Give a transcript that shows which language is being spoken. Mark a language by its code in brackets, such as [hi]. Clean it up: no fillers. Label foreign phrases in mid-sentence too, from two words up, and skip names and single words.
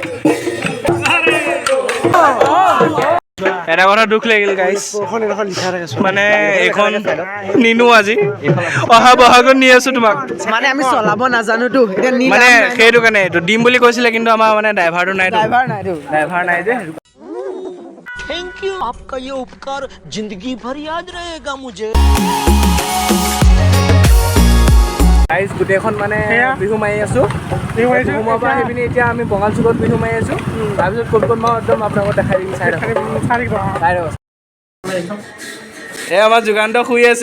[as] এটা কথা দুখ লাগিল গাইছ, মানে এইখন নিনো আজি। অহা বহাগত নি আছোঁ তোমাক। মানে আমি চলাব নাজানোতো, মানে সেইটো কাৰণে এইটো দিম বুলি কৈছিলে, কিন্তু আমাৰ মানে ড্ৰাইভাৰটো নাই যে। [hi] थैंक यू, आपका ये उपकार जिंदगी भर याद रहेगा मुझे। [as] গাইজ, গোটেইখন মানে বিহু মাৰি আছোঁ। পহুমাৰ পৰা আহি পিনি এতিয়া আমি বঙাল চুকত বিহু মাৰি আছোঁ। তাৰপিছত ক'ত মাৰো একদম আপোনালোকক দেখাই দিম। চাই এই আমাৰ যুগান্ত শুই আছে।